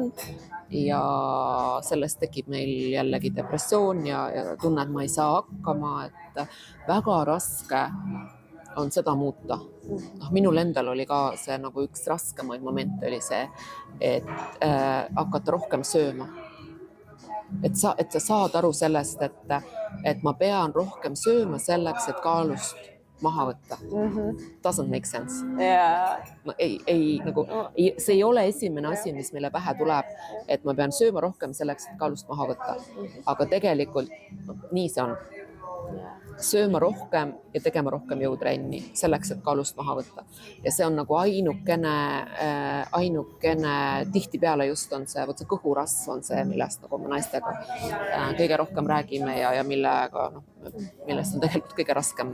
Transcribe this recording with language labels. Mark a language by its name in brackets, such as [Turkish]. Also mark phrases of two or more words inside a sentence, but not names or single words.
[Estonian] Ja sellest tekib meil jällegi depressioon ja tunne, et ma ei saa hakkama, et väga raske on seda muuta. Minul endal oli ka see nagu üks raskemaid momente oli see, et hakata rohkem sööma. Et sa saad aru sellest, et ma pean rohkem sööma selleks, et kaalust maha võtta. [English] Doesn't make sense. [Estonian] No, see ei ole esimene asi, mis meile pähe tuleb, et ma pean sööma rohkem selleks, et kaalust maha võtta. Aga tegelikult nii see on. Sööma rohkem ja tegema rohkem jõutrenni selleks, et kaalust maha võtta. Ja see on nagu ainukene tihtipeale just on see kõhurasv on see, millest nagu me naistega kõige rohkem räägime ja millest on tegelikult kõige raskem